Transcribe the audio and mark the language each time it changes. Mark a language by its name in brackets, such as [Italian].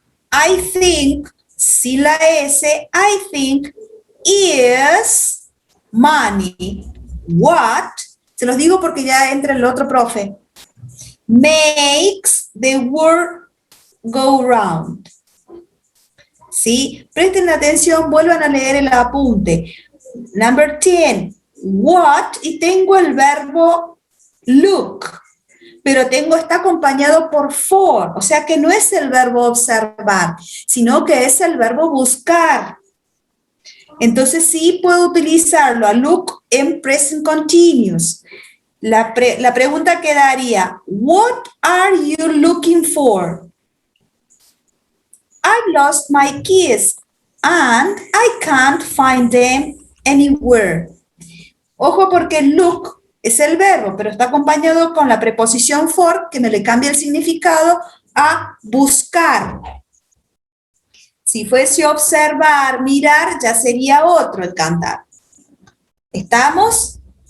[English] I think, [Spanish] sin la S, [English] I think is money. What? [Spanish] Se los digo porque ya entra el otro profe. [English] Makes the world go round. [Spanish] ¿Sí? Presten atención, vuelvan a leer el apunte. [English] Number 10. What? [Spanish] Y tengo el verbo look. Pero está acompañado por for, o sea que no es el verbo observar, sino que es el verbo buscar. Entonces sí puedo utilizarlo a look en present continuous. La pregunta quedaría, [English] what are you looking for? I lost my keys and I can't find them anywhere. [Spanish] Ojo porque look es el verbo, pero está acompañado con la preposición for, que me le cambia el significado a buscar. Si fuese observar, mirar, ya sería otro el cantar. ¿Estamos?